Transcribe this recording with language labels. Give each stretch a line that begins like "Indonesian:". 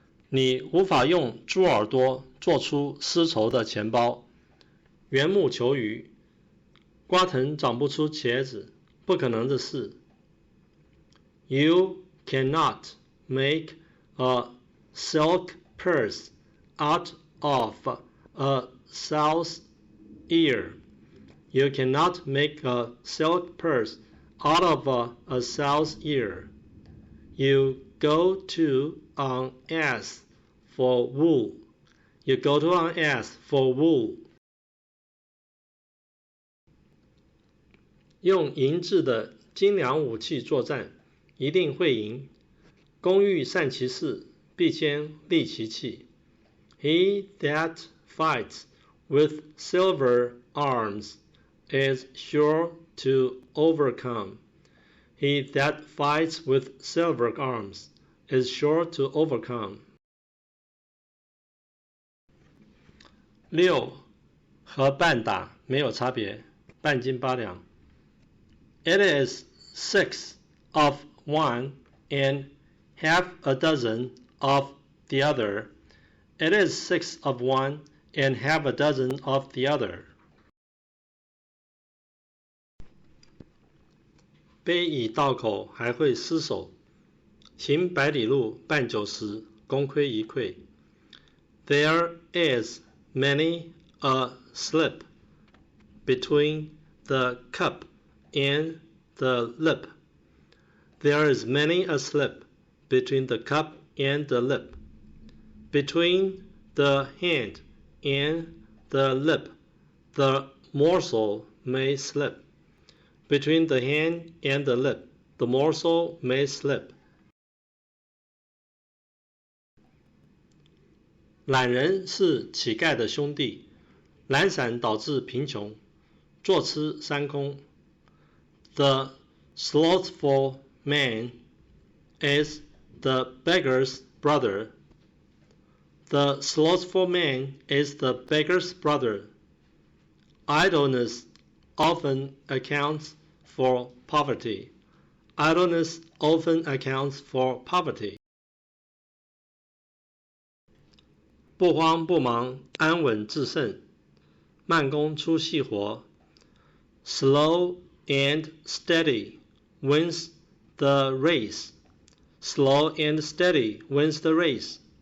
Chinese: 你无法用猪耳朵做出丝绸的钱包。缘木求鱼。瓜藤长不出茄子，不可能的事。
English: You cannot make a silk purse out of a sow's ear. You cannot make a silk purse out of a sow's ear. You go to an ass for wool. You go to an ass for wool.
Chinese: 用银质的精良武器作战，一定会赢。工欲善其事，必先利其器。
English: He that fights with silver arms is sure to overcome. He that fights with silver arms is sure to overcome. 6.
Chinese: 和半打没有差别，半斤八两。
English: It is 6 of one and half a dozen of the other. It is 6 of one and half a dozen of the other.
Chinese: 杯已到口还会失手，行百里路半九十，功亏一篑。
English: There is many a slip between the cup and the lip. There is many a slip between the cup and the lip. Between the hand and the lip, the morsel may slip. Between the hand and the lip, the morsel may slip.
Chinese: 懒人是乞丐的兄弟，懒散导致贫穷，坐吃山空。
English: The slothful man is the beggar's brother. The slothful man is the beggar's brother. Idleness often accounts for poverty. Idleness often accounts for poverty.
Chinese: 不慌不忙，安稳制胜，慢工出细活。
English: Slow and steady wins the race. Slow and steady wins the race.